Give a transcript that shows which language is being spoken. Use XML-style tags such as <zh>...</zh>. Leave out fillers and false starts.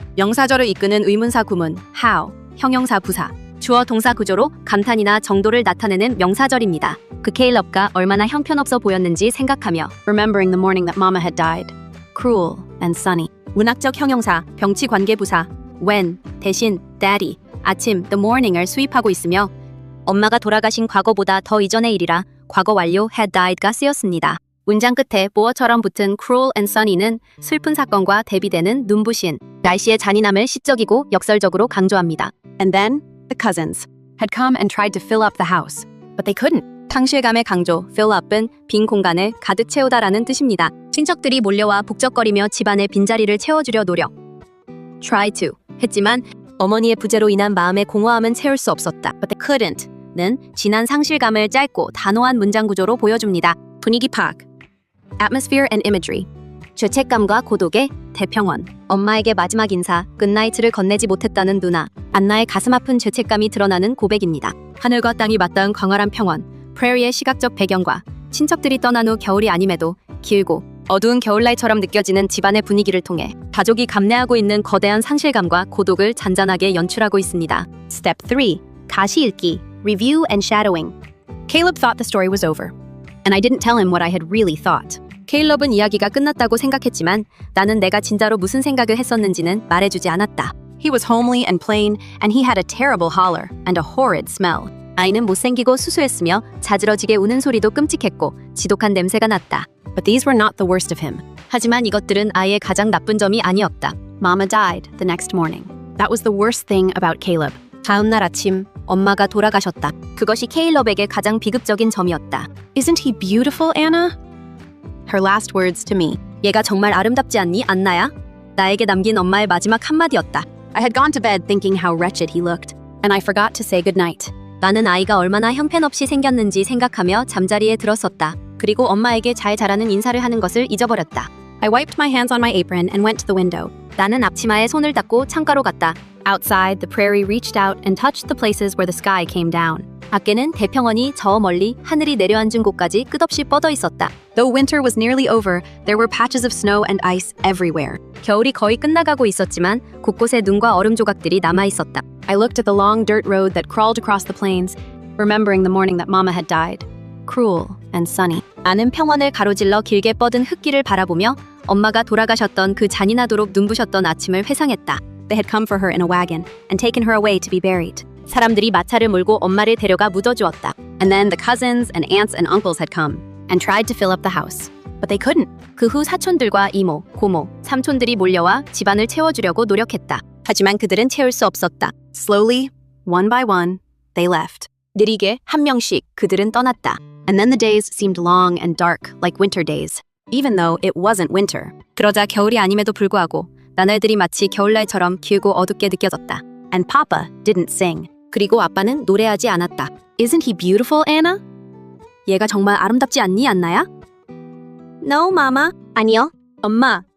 <ko>명사절을 이끄는 의문사 구문, how, 형용사 부사. 주어 동사 구조로 감탄이나 정도를 나타내는 명사절입니다. 그 케일럽가 얼마나 형편없어 보였는지 생각하며</ko> <en>Remembering the morning that Mama had died. Cruel and sunny.</en> <ko>문학적 형용사, 병치 관계 부사 when, 대신, daddy, 아침, the morning을 수입하고 있으며 엄마가 돌아가신 과거보다 더 이전의 일이라 과거 완료 had died가 쓰였습니다. 문장 끝에 보어처럼 붙은</ko> <en>cruel and sunny</en> <ko>는 슬픈 사건과 대비되는 눈부신, 날씨의 잔인함을 시적이고 역설적으로 강조합니다.</ko> <en>And then the cousins had come and tried to fill up the house, but they couldn't.</en> <ko>상실감의 강조, fill up은 빈 공간을 가득 채우다라는 뜻입니다. 친척들이 몰려와 북적거리며 집안의 빈자리를 채워주려 노력. try to 했지만 어머니의 부재로 인한 마음의 공허함은 채울 수 없었다.</ko> <en>But they couldn't</en> <ko>는 지난 상실감을 짧고 단호한 문장 구조로 보여줍니다. 분위기 파악.</ko> <en>atmosphere and imagery.</en> <ko>죄책감과 고독의 대평원. 엄마에게 마지막 인사, 굿나이트를 건네지 못했다는 누나. 안나의 가슴 아픈 죄책감이 드러나는 고백입니다. 하늘과 땅이 맞닿은 광활한 평원. 프레리의 시각적 배경과 친척들이 떠난 후 겨울이 아님에도 길고 어두운 겨울날처럼 느껴지는 집안의 분위기를 통해 가족이 감내하고 있는 거대한 상실감과 고독을 잔잔하게 연출하고 있습니다.</ko> <en>Step 3.</en> <ko>다시 읽기.</ko> <en>Review and shadowing. Caleb thought the story was over. And I didn't tell him what I had really thought.</en> <ko>케일럽은 이야기가 끝났다고 생각했지만 나는 내가 진짜로 무슨 생각을 했었는지는 말해주지 않았다.</ko> <en>He was homely and plain, and he had a terrible holler and a horrid smell.</en> <ko>아이는 못생기고 수수했으며 자지러지게 우는 소리도 끔찍했고 지독한 냄새가 났다.</ko> <en>But these were not the worst of him.</en> <ko>하지만 이것들은 아이의 가장 나쁜 점이 아니었다.</ko> <en>Mama died the next morning. That was the worst thing about Caleb.</en> <ko>다음 날 아침, 엄마가 돌아가셨다. 그것이 케일럽에게 가장 비극적인 점이었다.</ko> <en>Isn't he beautiful, Anna? Her last words to me.</en> <ko>얘가 정말 아름답지 않니, 안나야? 나에게 남긴 엄마의 마지막 한마디였다.</ko> <en>I had gone to bed thinking how wretched he looked, and I forgot to say goodnight.</en> <ko>나는 아이가 얼마나 형편없이 생겼는지 생각하며 잠자리에 들었었다. 그리고 엄마에게 잘 자라는 인사를 하는 것을 잊어버렸다.</ko> <en>I wiped my hands on my apron and went to the window.</en> <ko>나는 앞치마에 손을 닦고 창가로 갔다.</ko> <en>Outside, the prairie reached out and touched the places where the sky came down.</en> <ko>밖에는 대평원이 저 멀리 하늘이 내려앉은 곳까지 끝없이 뻗어 있었다.</ko> <en>Though winter was nearly over, there were patches of snow and ice everywhere.</en> <ko>겨울이 거의 끝나가고 있었지만 곳곳에 눈과 얼음 조각들이 남아 있었다.</ko> <en>I looked at the long dirt road that crawled across the plains, remembering the morning that Mama had died. Cruel and sunny.</en> <ko>나는 평원을 가로질러 길게 뻗은 흙길을 바라보며 엄마가 돌아가셨던 그 잔인하도록 눈부셨던 아침을 회상했다.</ko> <en>They had come for her in a wagon and taken her away to be buried.</en> <ko>사람들이 마차를 몰고 엄마를 데려가 묻어주었다.</ko> <en>And then the cousins and aunts and uncles had come and tried to fill up the house. But they couldn't.</en> <ko>그 후 사촌들과 이모, 고모, 삼촌들이 몰려와 집안을 채워주려고 노력했다. 하지만 그들은 채울 수 없었다.</ko> <en>Slowly, one by one, they left.</en> <ko>느리게 한 명씩 그들은 떠났다.</ko> <en>And then the days seemed long and dark like winter days, even though it wasn't winter.</en> <ko>그러자 겨울이 아님에도 불구하고 나날들이 마치 겨울날처럼 길고 어둡게 느껴졌다.</ko> <en>And Papa didn't sing.</en> <ko>그리고 아빠는 노래하지 않았다.</ko> <en>Isn't he beautiful, Anna?</en> <ko>얘가 정말 아름답지 않니, 안나야?</ko> <en>No, Mama.</en> <ko>아니요. 엄마,</ko>